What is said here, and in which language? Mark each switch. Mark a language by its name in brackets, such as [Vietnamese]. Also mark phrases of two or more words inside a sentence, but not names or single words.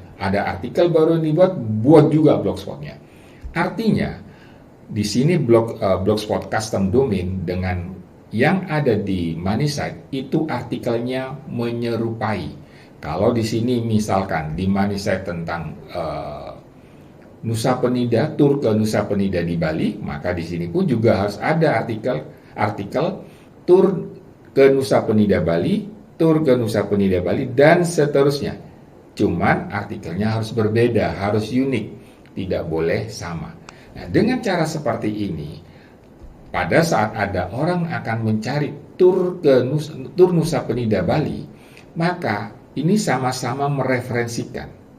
[Indonesian] Ada artikel baru yang dibuat, buat juga blogspotnya. Artinya di sini blogspot [English] custom domain [Indonesian] dengan yang ada di [English] money site [Indonesian] itu artikelnya menyerupai. Kalau di sini misalkan di [English] money site [Indonesian] tentang Nusa Penida, tur ke Nusa Penida di Bali, maka di sini pun juga harus ada artikel tur ke Nusa Penida Bali, tur ke Nusa Penida Bali, dan seterusnya. Cuman artikelnya harus berbeda, harus unik, tidak boleh sama. Nah, dengan cara seperti ini, pada saat ada orang akan mencari tur Nusa Penida Bali, maka ini sama-sama mereferensikan.